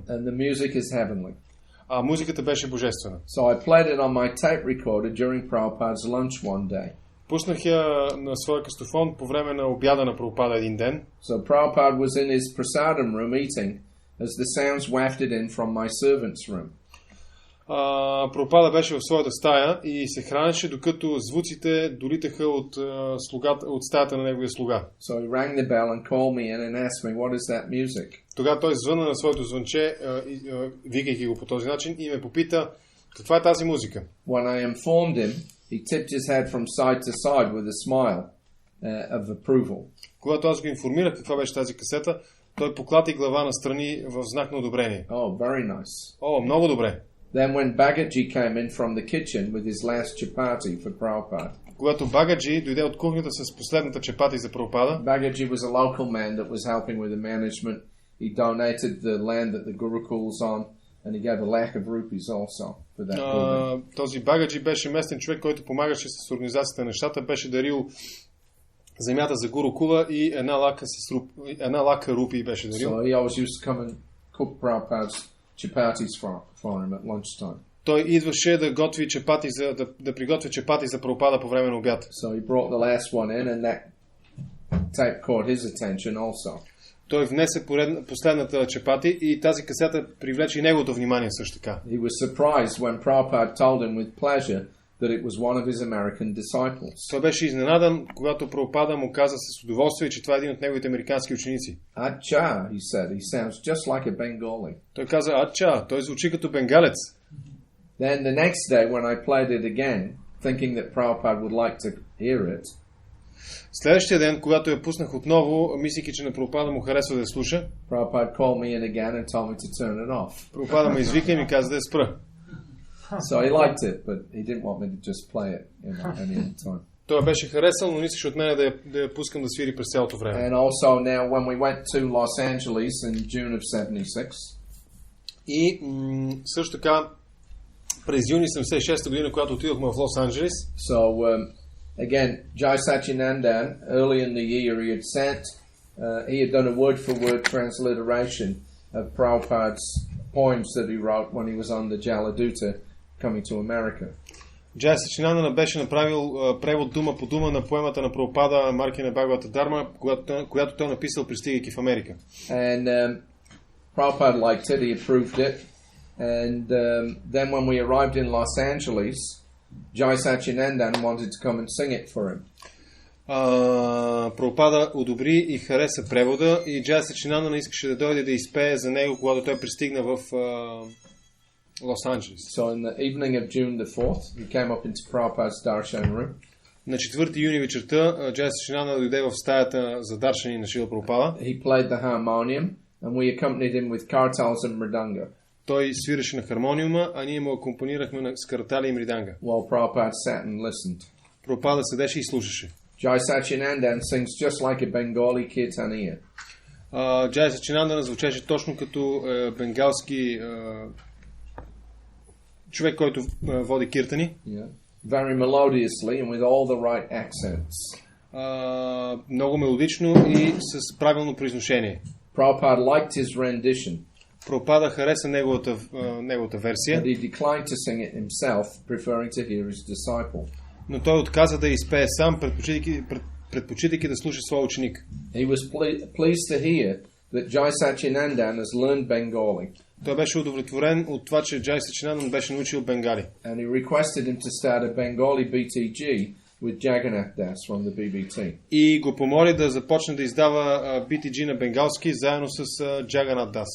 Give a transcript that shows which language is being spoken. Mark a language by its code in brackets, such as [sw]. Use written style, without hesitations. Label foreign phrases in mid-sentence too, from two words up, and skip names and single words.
[en] And the music is heavenly. [bg] А музиката беше божествена. [en] So I played it on my tape recorder during Prabhupada's lunch one day. [bg] Пуснах я на своя кастофон по време на обяда на Прабхупада един ден. [en] So Prabhupada was in his prasadam room eating as the sounds wafted in from my servant's room. [bg] Прабхупада беше в своята стая и се хранеше, докато звуците долитаха от стаята на неговия слуга. [en] So he rang the bell and called me in and asked me, what is that music? [bg] Тогава той звънна на своето звънче, викайки го по този начин, и ме попита, каква е тази музика? [en] When I informed him, he tipped his head from side to side with a smile of approval. [bg] Когато аз го информирах каква беше тази касета, той поклати глава настрани в знак на одобрение. [en] Oh, very nice. [bg] О, много добре. [en] Then when Bhagavatam came in from the kitchen with his last chapati for Prabhupada. [bg] Когато Багаджи дойде от кухнята с последната чапати за Прабхупада, [en] Bhagavatam was a local man that was helping with the management. He donated the land that the Gurukul's on, and he gave a lakh of rupees also for that building. [bg] Този Багаджи беше местен човек, който помагаше с организацията на нещата, беше дарил земята за Гурукула и една лака рупии беше дарил. [en] So he always used to come and cook Prabhupada's chapatis for him at lunchtime. [bg] Той идваше да готви чапати да приготви чапати за Прабхупада по време на обяд. [en] So he brought the last one in, and that tape caught his attention also. [bg] Той внесе последната чапати и тази касета привлече и неговото внимание също така. [en] He was surprised when Prabhupada told him with pleasure that it was one of his American disciples. [bg] Той беше изненадан, когато Прабхупада му каза с удоволствие, че това е един от неговите американски ученици. [en] Acha, he said, he sounds just like a Bengali. [bg] Той каза, ача, той звучи като бенгалец. [en] Then the next day when I played it again, thinking that Prabhupada would like to hear it, [bg] Следващия ден, когато я пуснах отново, мислейки, че на Прабхупада му харесва да я слуша, [en] Prabhupada called me in again and told me to turn it off. [bg] Прабхупада ме извика и ми каза да я спра. [en] So he liked it, but he didn't want me to just play it, any other time. [bg] Той беше харесал, но не искаше от мен да я пускам да свири през цялото време. [en] And also now when we went to Los Angeles in June of 76, [bg] И също така през юни 76 година, когато отидохме в Лос-Анджелес, [en] so again, Jai Sachinandan, early in the year, he had done a word-for-word transliteration of Prabhupada's poems that he wrote when he was on the Jaladuta coming to America. [bg] Джай Сачинандана беше направил превод дума по дума на поемата на Прабхупада Маркина Бхагавата Дарма, която той написал пристигайки в Америка. [en] And Prabhupada liked it, he approved it. And then when we arrived in Los Angeles, Jai Sachinandan wanted to come and sing it for him. [bg] Прабхупада одобри и хареса превода и Джай Сачинандана искаше да дойде да изпее за него, когато той пристигна в Лос-Анджелес. [en] So in the evening of June the 4th, he came up into Prabhupada's darshan room. [bg] На 4 юни вечерта Джай Сачинандана дойде в стаята за даршани на Шрила Прабхупада. [en] He played the harmonium and we accompanied him with kartals and mridanga. [bg] Той свиреше на хармониума, а ние му акомпанирахме с картали и мриданга. [en] While Prabhupada sat and listened. [bg] Прабхупада седеше и слушаше. [en] Jai Sachinandan sings just like a Bengali kirtaniya. [bg] Джай Сачинандана звучеше точно като бенгалски човек, който води киртани. [en] Yeah. Very melodiously and with all the right accents. [bg] Много мелодично и с правилно произношение. [en] Prabhupada liked his rendition. [bg] Прабхупада хареса неговата версия. [en] But he declined to sing it himself, preferring to hear his disciple. [bg] Но той отказа да изпее сам, предпочитайки да слуша своя ученик. [en] He was pleased to hear that Jai Sachinandan has learned Bengali. [bg] Той беше удовлетворен от това, че Джай Сачинандан беше научил бенгали. [en] And he requested him to start a Bengali BTG with Jagannath Das from the BBT. [bg] И го помоли да започне да издава BTG на бенгалски заедно с Джаганат Дас.